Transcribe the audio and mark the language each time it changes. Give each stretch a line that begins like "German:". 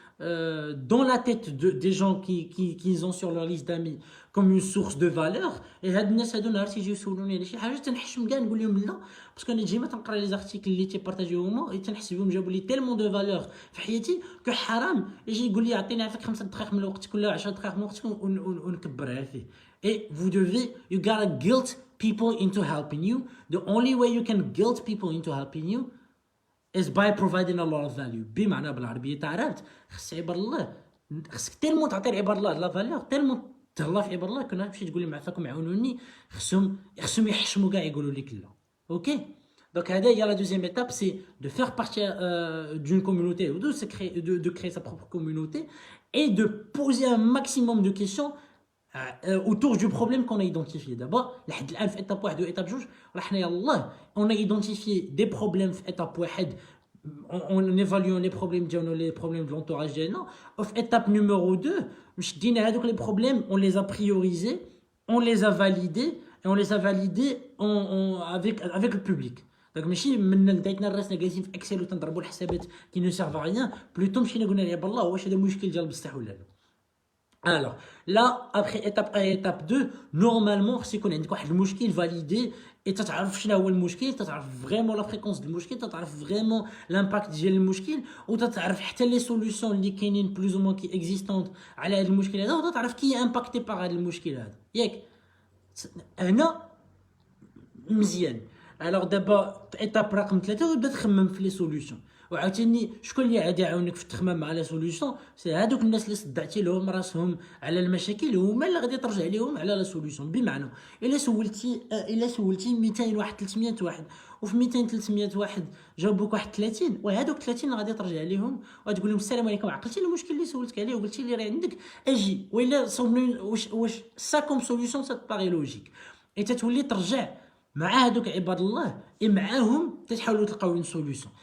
French: dans la tête des gens qu'ils ont sur leur liste d'amis comme une source de valeur.
Arabic: Et هاد الناس هادو نهار تيجيو يسولوني على شي حاجه تنحشم كاع نقول لهم لا، باسكو انا ديما تنقرا لي زارتيكل اللي تيبارطاجيو هما تنحس بهم جابوا لي تيلمون دو فالور في حياتي كو حرام يجي يقول لي عطيني عافاك 5 دقائق من وقتك ولا 10 دقائق من وقتك ونكبرها فيه.
French: Et vous devez,
English: you gotta guilt people into helping you. The only way you can guilt people into helping you is by providing a lot of value.
Arabic: بمعنى بالعربيه تاع عرفت خص عباد الله، خصك تيلمون تعطي لعباد الله لا فالور، تيلمون تهلا في عباد الله كنا تمشي تقول لهم عفاكم عاونوني، خصهم يحشموا كاع يقولوا لك لا.
French: اوكي donc
Arabic: هذا هي
French: la deuxième étape, c'est de faire partie d'une communauté ou de créer sa propre communauté et de poser un maximum de questions autour du problème qu'on a identifié. D'abord,
Arabic: لحد الآن في
French: étape 1 و étape 2
Arabic: راه حنا يلاه
French: on a identifié des problèmes في étape 1 en évaluant les problèmes
Arabic: ديالنا
French: les problèmes de l'entourage ديالنا. في étape numéro 2
Arabic: شدينا هذوك
French: les problèmes, on les a priorisés, on les a validés et on les a validés avec le public.
Arabic: Donc ماشي من لقيتنا راسنا جالسين في اكسل وتنضربوا الحسابات
French: qui ne servent à rien, plutôt
Arabic: مشينا قلنا يا بالله واش هذا مشكل ديال بصح ولا لا.
French: Alors, là, après étape 1 et étape 2, normalement, c'est qu'on a un mouchkil validé, et tu sais le mouchkil, tu sais vraiment la fréquence du mouchkil, tu sais vraiment l'impact du mouchkil, ou tu sais les solutions qui plus ou moins qui existantes à la mouchkil, ou tu sais qui est impacté par le mouchkil.
Arabic: Yek, هنا مزيان.
French: Alors d'abord, étape رقم 3,
Arabic: وتبدا تخمم في
French: les solutions.
Arabic: وعاوتاني شكون اللي غادي يعاونك في التخمام مع لي سوليوشن؟ سي هادوك الناس اللي صدعتي لهم راسهم على المشاكل، هما اللي غادي ترجع لهم على لا سوليوشن. بمعنى الا سولتي 200 واحد 300 واحد، وفي 200 300 واحد جاوبوك واحد 30، وهادوك 30 غادي ترجع لهم وتقول لهم السلام عليكم، عقلتي المشكل اللي سولتك عليه وقلتي لي راه عندك اجي، وإلا صوبني واش سا كوم سوليوشن سا باغي لوجيك، اي تتولي ترجع مع هذوك عباد الله معاهم تحاولوا تلقاو اون سوليوشن.